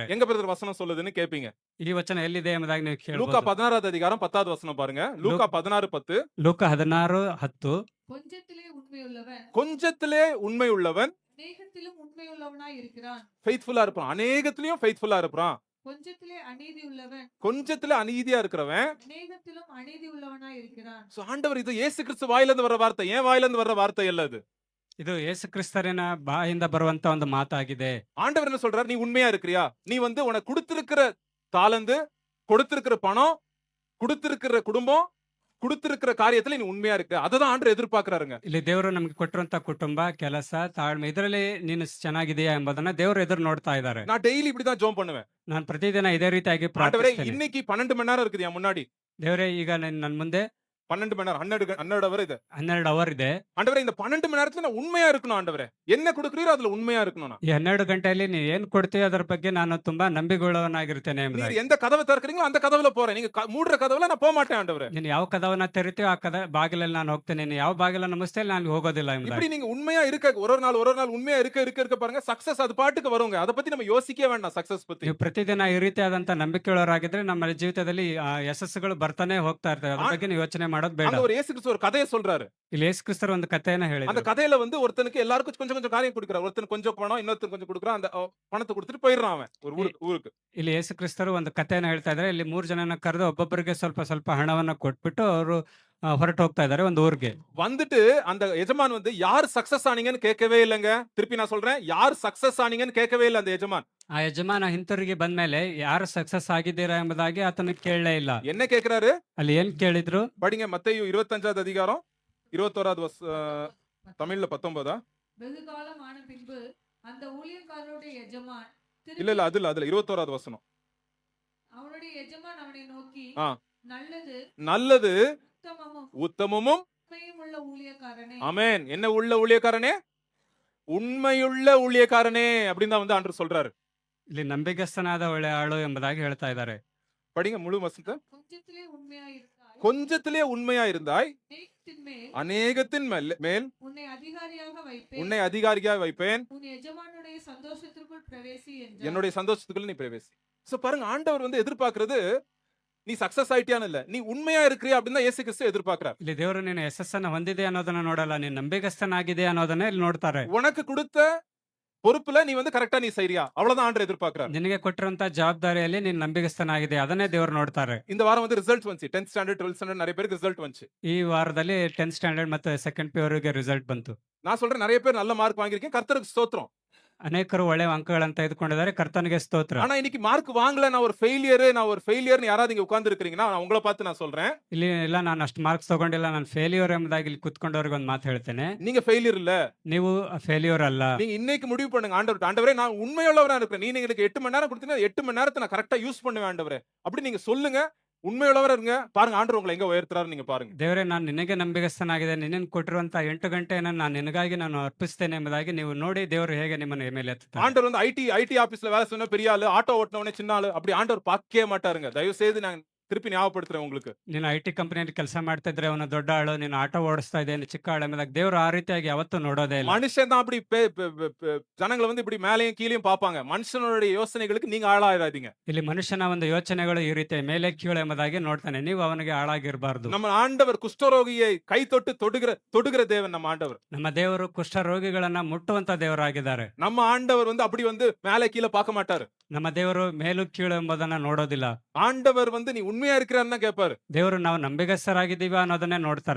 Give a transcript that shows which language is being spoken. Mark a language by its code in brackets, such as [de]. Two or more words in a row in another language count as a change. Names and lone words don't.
[ta] எங்க பிரதர் வசனம் சொல்லுதுன்னு கேப்பீங்க. [kn] ಈ ವಚನ ಎಲ್ಲಿದೆ ಎಂಬುದಾಗಿ ನೀವು [ta] லூக்கா [kn] ಕೇಳಬಹುದು. [ta] 16வது அதிகாரம் 10வது வசனம் பாருங்க. லூக்கா 16:10. [kn] ಲೂಕ 16:10. [ta] கொஞ்சத்திலே உண்மையுள்ளவன் கொஞ்சத்திலே உண்மை உள்ளவன் அநேகத்திலும் உண்மையுள்ளவனாய் இருக்கிறான். ஃபெய்த்ஃபுல்லா இருப்பான். அநேகத்திலயும் ஃபெய்த்ஃபுல்லா இருப்பான். கொஞ்சத்திலே அநீதி உள்ளவன் கொஞ்சத்துல அநீதியா இருக்கிறவன் அநேகத்திலும் அநீதி உள்ளவனாய் இருக்கிறான். சோ ஆண்டவர், இது இயேசு கிறிஸ்து வாயில இருந்து வர்ற வார்த்தை, ஏன் வாயில இருந்து வர்ற வார்த்தை இல்ல. அது [kn] ಇದು ಯೇಸು ಕ್ರಿಸ್ತರಿನ ಬಾಯಿಂದ ಬರುವಂತ ಒಂದು ಮಾತಾಗಿದೆ. [ta] ஆண்டவர் என்ன சொல்றாரு? நீ உண்மையா இருக்கிறியா? நீ வந்து உனக்கு கொடுத்திருக்கிற தாளந்து, கொடுத்திருக்கிற பணம், கொடுத்திருக்கிற குடும்பம், கொடுத்திருக்கிற காரியத்துல நீ உண்மையா இருக்க. அததான் ஆண்டவர் எதிர்பார்க்கிறாருங்க. [kn] ಇಲ್ಲಿ ದೇವರು ನಮ್ಗೆ ಕೊಟ್ಟಿರುವಂತ ಕುಟುಂಬ, ಕೆಲಸ, ತಾಳ್ಮೆ ಇದರಲ್ಲಿ ನೀನು ಚೆನ್ನಾಗಿದೆಯಾ ಎಂಬುದನ್ನ ದೇವರು ಎದುರು ನೋಡ್ತಾ ಇದ್ದಾರೆ. [ta] நான் டெய்லி இப்படிதான் ஜெபம் பண்ணுவேன். [kn] ನಾನು ಪ್ರತಿದಿನ ಇದೇ ರೀತಿಯಾಗಿ [ta] ஆண்டவரே [kn] ಪ್ರಾರ್ಥಿಸ್ತೇನೆ. [ta] இன்னைக்கு 12 மணி நேரம் இருக்குது என் முன்னாடி. [kn] ದೇವರೇ ಈಗ ನನ್ನ ಮುಂದೆ [ta] 12 மணி நேரம் 12 அவர் இது. [kn] 12 ಅವರ್ ಇದೆ. [ta] ஆண்டவரே இந்த 12 மணி நேரத்துல நான் உண்மையா இருக்கணும் ஆண்டவரே. என்ன கொடுக்குறீரோ அதுல உண்மையா இருக்கணும் நான். [kn] ಈ 12 ಗಂಟೆಯಲ್ಲಿ ನೀನು ಏನ್ ಕೊಡ್ತೀಯ ಅದರ ಬಗ್ಗೆ ನಾನು ತುಂಬಾ ನಂಬಿಕೆಯುಳ್ಳವನಾಗಿರ್ತೇನೆ [ta] நீர் [kn] ಎಂಬುದಾಗಿ. [ta] எந்த கதவை திறக்கிறீங்களோ அந்த கதவுல போறேன். நீங்க மூடுற கதவுல நான் போக மாட்டேன் ஆண்டவரே. [kn] ನೀನು ಯಾವ ಕದವನ್ನ ತೆರಿತೀಯೋ ಆ ಬಾಗಿಲಲ್ಲಿ ನಾನು ಹೋಗ್ತೇನೆ. ನೀನು ಯಾವ ಬಾಗಿಲನ್ನು ಮುಚ್ತೇನೆ ನಾನು ಹೋಗೋದಿಲ್ಲ [ta] இப்படி [kn] ಎಂಬುದಾಗಿ. [ta] நீங்க உண்மையா இருக்க ஒரு நாள் உண்மையா இருக்க பாருங்க சக்சஸ் அது பாட்டுக்கு வருங்க. அத பத்தி நம்ம யோசிக்கவே வேண்டாம் சக்சஸ் பத்தி. [kn] ನೀವು ಪ್ರತಿದಿನ ಈ ರೀತಿಯಾದಂತ ನಂಬಿಕೆಯುಳ್ಳವರಾಗಿದ್ರೆ ನಮ್ಮ ಜೀವಿತದಲ್ಲಿ ಯಶಸ್ಸುಗಳು ಬರ್ತಾನೆ ಹೋಗ್ತಾ ಇರ್ತವೆ. ಅದ್ರ ಬಗ್ಗೆ ನೀವು ಯೋಚನೆ ಮಾಡೋದು ಬೇಡ. [ta] அங்க ஒரு இயேசு கிறிஸ்து ஒரு கதையை சொல்றாரு. [kn] ಇಲ್ಲಿ ಯೇಸು ಕ್ರಿಸ್ತರು ಒಂದು ಕಥೆಯನ್ನ [ta] அந்த [kn] ಹೇಳಿದ್ರು. [ta] கதையில வந்து ஒருத்தனுக்கு எல்லாருக்கும் கொஞ்சம் கொஞ்சம் காரியம் கொடுக்குறாரு. ஒருத்தனுக்கு கொஞ்சம் பணம், இன்னொருத்தனுக்கு கொஞ்சம் கொடுக்குறான். அந்த பணத்தை கொடுத்துட்டு போயிடுறான் அவன் ஒரு ஊருக்கு. [kn] ಇಲ್ಲಿ ಯೇಸು ಕ್ರಿಸ್ತರು ಒಂದು ಕಥೆಯನ್ನ ಹೇಳ್ತಾ ಇದ್ದಾರೆ. ಇಲ್ಲಿ 3 ಜನನ ಕರೆದು ಒಬ್ಬೊಬ್ಬರಿಗೆ ಸ್ವಲ್ಪ ಸ್ವಲ್ಪ ಹಣವನ್ನ ಕೊಟ್ಬಿಟ್ಟು ಅವರು ಹೊರಟು ಹೋಗ್ತಾ ಇದ್ದಾರೆ ಒಂದು ಊರಿಗೆ. [ta] வந்துட்டு அந்த எஜமான் வந்து யார் சக்சஸ் ஆனீங்கன்னு கேட்கவே இல்லைங்க. திருப்பி நான் சொல்றேன், யார் சக்சஸ் ஆனீங்கன்னு கேட்கவே இல்லை அந்த எஜமான். [kn] ಆ ಯಜಮಾನ ಹಿಂತಿರುಗಿ ಬಂದ್ಮೇಲೆ ಯಾರು ಸಕ್ಸಸ್ ಆಗಿದ್ದೀರಾ ಎಂಬುದಾಗಿ ಆತನ ಕೇಳಲೇ ಇಲ್ಲ. [ta] என்ன கேக்குறாரு? [kn] ಅಲ್ಲಿ ಏನ್ ಕೇಳಿದ್ರು? [ta] படிங்க மத்தேயு 25வது அதிகாரம் 21வது தமிழ்ல 19. வெகு காலம் ஆன பின்பு அந்த ஊழியக்காரருடைய எஜமான் இல்ல அதுல 21வது வசனம். அவனுடைய எஜமான் அவனை நோக்கி ஆ. நல்லது உத்தமமும் உண்மையும் உள்ள ஊழியக்காரனே. ஆமென். என்ன உள்ள ஊழியக்காரனே? உண்மையுள்ள ஊழியக்காரனே அப்படின்னு தான் வந்து ஆண்டவர் சொல்றாரு. [kn] ಇಲ್ಲಿ ನಂಬಿಗಸ್ತನಾದ ಒಳ್ಳೆ ಆಳು ಎಂಬುದಾಗಿ ಹೇಳ್ತಾ ಇದ್ದಾರೆ. [ta] படிங்க முழு வசனத்தை. கொஞ்சத்திலே உண்மையாயிருந்தாய், கொஞ்சத்திலே உண்மையா இருந்தாய், அநேகத்தின் மேல் அநேகத்தின் மேல் உன்னை அதிகாரியாக வைப்பேன், உன்னை அதிகாரியாக வைப்பேன், உன் எஜமானுடைய சந்தோஷத்திற்குள் பிரவேசி என்றார். என்னுடைய சந்தோஷத்துக்குள்ள நீ பிரவேசி. சோ பாருங்க, ஆண்டவர் வந்து எதிர்பார்க்கிறது நீ சக்சஸ் ஆயிட்டியான்னு இல்ல, நீ உண்மையா இருக்கிறியா அப்படின்னு தான் இயேசு கிறிஸ்து எதிர்பார்க்கிறார். [kn] ಇಲ್ಲಿ ದೇವರು ನೀನು ಯಶಸ್ಸನ್ನ ಹೊಂದಿದೆ ಅನ್ನೋದನ್ನ ನೋಡಲ್ಲ, ನೀನು ನಂಬಿಗಸ್ತನಾಗಿದೆ ಅನ್ನೋದನ್ನ ಇಲ್ಲಿ ನೋಡ್ತಾರೆ. [ta] உனக்கு கொடுத்த பொறுப்புல நீ வந்து கரெக்டா நீ செய்றியா, அவ்வளவுதான் ஆண்டவர் எதிர்பார்க்கிறார். [kn] ನಿನಗೆ ಕೊಟ್ಟಿರುವಂತ ಜವಾಬ್ದಾರಿಯಲ್ಲಿ ನೀನು ನಂಬಿಗಸ್ತನಾಗಿದೆ, ಅದನ್ನೇ ದೇವರು ನೋಡ್ತಾರೆ. [ta] இந்த வாரம் வந்து ரிசல்ட் வந்துச்சு. [en] 10th standard 12th standard [ta] நிறைய பேருக்கு ரிசல்ட் வந்துச்சு. [kn] ಈ ವಾರದಲ್ಲಿ [en] 10th standard [kn] ಮತ್ತೆ [en] second P [kn] ಅವರಿಗೆ ರಿಸಲ್ಟ್ ಬಂತು. [ta] நான் சொல்றேன், நிறைய பேர் நல்ல மார்க் வாங்கியிருக்கீங்க, கர்த்தருக்கு ஸ்தோத்திரம். [kn] ಅನೇಕರು ಒಳ್ಳೆ ಅಂಕಗಳನ್ನು ತೆಗೆದುಕೊಂಡಿದ್ದಾರೆ, ಕರ್ತನಿಗೆ ಸ್ತೋತ್ರ. [ta] ஆனா இன்னைக்கு மார்க் வாங்கல, நான் ஒரு ஃபெயிலியர்னு யாராவது இங்க உட்கார்ந்து இருக்கீங்கன்னா நான் உங்களை பார்த்து நான் சொல்றேன், [kn] ಇಲ್ಲಿ ಇಲ್ಲ ನಾನು ಅಷ್ಟು ಮಾರ್ಕ್ಸ್ ತಗೊಂಡಿಲ್ಲ, ನಾನು ಫೇಲ್ಯೂರ್ ಎಂಬುದಾಗಿ ಇಲ್ಲಿ ಕುತ್ಕೊಂಡವ್ರಿಗೆ ಒಂದು ಮಾತು ಹೇಳ್ತೇನೆ. [ta] நீங்க ஃபெயிலியர் இல்ல. [kn] ನೀವು ಫೇಲ್ಯೂರ್ ಅಲ್ಲ. [ta] நீங்க இன்னைக்கு முடிவு பண்ணுங்க, ஆண்டவரே நான் உண்மையுள்ளவரா இருக்கிறேன், நீங்க எனக்கு 8 மணி நேரம் கொடுத்தீங்கன்னா 8 மணி நேரத்தை நான் [en] correcta use [ta] பண்ணுவேன் ஆண்டவரே அப்படி நீங்க சொல்லுங்க. உண்மையுள்ளவரா இருங்க. பாருங்க ஆண்டவர் உங்களை எங்க உயர்த்துறாரு நீங்க பாருங்க. [kn] ದೇವರೇ, ನಾನು ನಿನಗೆ ನಂಬಿಗಸ್ತನಾಗಿದೆ, ನಿನ್ನನ್ನು ಕೊಟ್ಟಿರುವಂತ 8 ಗಂಟೆಯನ್ನು ನಾನು ನಿನಗಾಗಿ ನಾನು ಅರ್ಪಿಸ್ತೇನೆ ಎಂಬುದಾಗಿ ನೀವು ನೋಡಿ ದೇವರು ಹೇಗೆ ನಿಮ್ಮನ್ನು ಮೇಲೆ ಎತ್ತುತ್ತಾರೆ. [ta] ஆண்டவர் வந்து [en] IT officela [ta] வேலை சொன்ன பெரிய ஆளு, ஆட்டோ ஓட்டுனவனே சின்ன ஆளு அப்படி ஆண்டவர் பார்க்கவே மாட்டாருங்க. தயவு செய்து நான் திருப்பி ஞாபகப்படுத்துறேன் உங்களுக்கு. [kn] ನೀನು [en] IT companyalli [kn] ಕೆಲಸ ಮಾಡ್ತಾ ಇದ್ರೆ ಅವನು ದೊಡ್ಡ ಆಳು, ನೀನು ಆಟೋ ಓಡಿಸ್ತಾ ಇದ್ದೇನೆ ಚಿಕ್ಕ ಆಳು ಎಂಬುದಾಗಿ ದೇವರು ಆ ರೀತಿಯಾಗಿ ಯಾವತ್ತೂ ನೋಡೋದೇ ಇಲ್ಲ. [ta] மனுஷன் தான் அப்படி ஜனங்களை வந்து இப்படி மேலையும் கீழையும் பார்ப்பாங்க. மனுஷனுடைய யோசனைகளுக்கு நீங்க ஆளாயிராதீங்க. [kn] ಇಲ್ಲಿ ಮನುಷ್ಯನ ಒಂದು ಯೋಚನೆಗಳು ಈ ರೀತಿ ಮೇಲೆ ಕೀಳು ಎಂಬುದಾಗಿ ನೋಡ್ತಾನೆ, ನೀವು ಅವನಿಗೆ ಆಳಾಗಿರಬಾರ್ದು. [ta] நம்ம ஆண்டவர் குஷ்டரோகியை கை தொட்டு தொடுகிற தேவன் நம்ம ஆண்டவர். [kn] ನಮ್ಮ ದೇವರು ಕುಷ್ಠ ರೋಗಿಗಳನ್ನ ಮುಟ್ಟುವಂತ ದೇವರಾಗಿದ್ದಾರೆ. [ta] நம்ம ஆண்டவர் வந்து அப்படி வந்து மேலே கீழே பார்க்க மாட்டாரு. [kn] ನಮ್ಮ ದೇವರು ಮೇಲು ಕೀಳು ಎಂಬುದನ್ನ ನೋಡೋದಿಲ್ಲ. [ta] ஆண்டவர் வந்து நீ உண்மையா இருக்கிறான்னு தான் கேட்பாரு. [kn] ದೇವರು ನಾವು ನಂಬಿಗಸ್ತರಾಗಿದ್ದೀವ ಅನ್ನೋದನ್ನೇ ನೋಡ್ತಾರೆ.